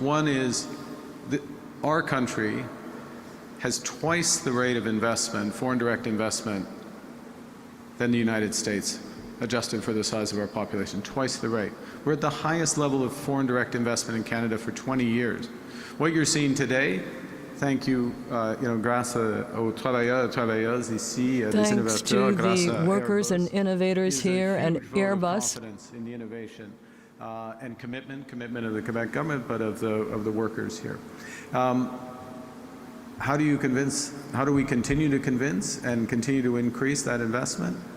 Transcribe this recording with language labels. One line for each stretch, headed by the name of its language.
English: One is our country has twice the rate of investment, foreign direct investment, than the United States, adjusted for the size of our population, twice the rate. We're at the highest level of foreign direct investment in Canada for 20 years. What you're seeing today, thank you,
French: grâce aux travailleurs et travailleuses ici,
English: thanks to the workers and innovators here and Airbus. Confidence in the innovation and commitment of the Quebec government, but of the workers here. How do we continue to convince and continue to increase that investment?